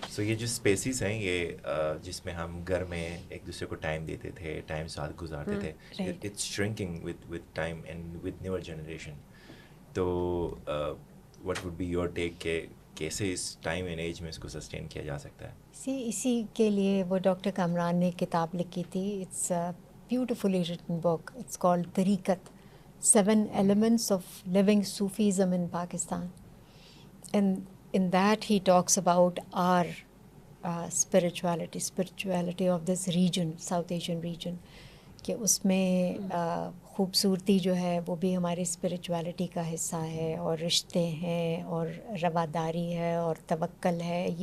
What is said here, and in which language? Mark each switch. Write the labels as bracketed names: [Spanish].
[Urdu] سو یہ جو اسپیسیز ہیں یہ جس میں ہم گھر میں ایک دوسرے کو ٹائم دیتے تھے، ٹائم ساتھ گزارتے تھے، [English] It's shrinking with time and with newer generation. [Urdu] تو [English] what would be your take [Urdu] کہ کیسے اس ٹائم اینڈ ایج میں اس کو سسٹین کیا جا سکتا ہے؟ اسی کے لیے وہ ڈاکٹر کامران نے کتاب لکھی تھی. [English] It's beautifully written book. It's called Tariqat, 7 Elements of Living Sufism in Pakistan. And in that he talks about our spirituality of this region, South Asian region, [Urdu] کہ اس میں خوبصورتی جو ہے وہ بھی ہماری اسپریچویلٹی کا حصہ ہے، اور رشتے ہیں، اور رواداری ہے، اور توکل ہے.